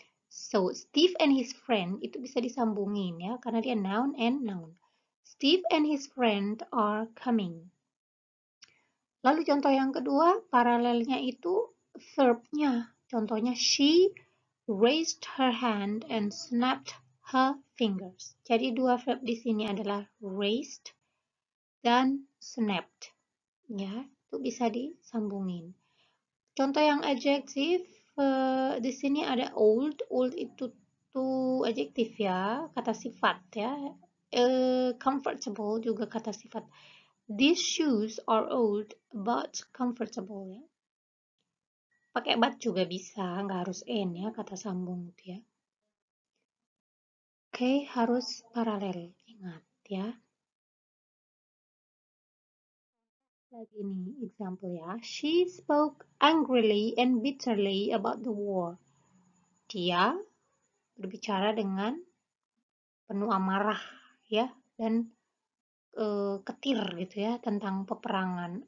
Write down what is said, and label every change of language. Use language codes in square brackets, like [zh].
[en] So, Steve and his friend [id] itu bisa disambungin ya, karena dia [en] noun and noun. Steve and his friend are coming. [id] Lalu contoh yang kedua, paralelnya itu verb-nya. [en] Contohnya, she raised her hand and snapped her fingers. [id] Jadi dua verb di sini adalah raised dan snapped. Ya, itu bisa disambungin. Contoh yang adjektif, di sini ada old. Old itu tuh adjektif ya, kata sifat ya. Comfortable juga kata sifat. [en] These shoes are old but comfortable ya. [id] Pakai but juga bisa, nggak harus n ya, kata sambung itu ya. Oke, harus paralel, ingat ya. Lagi nih example ya. [en] She spoke angrily and bitterly about the war. [id] Dia berbicara dengan penuh amarah ya dan ketir gitu ya tentang peperangan.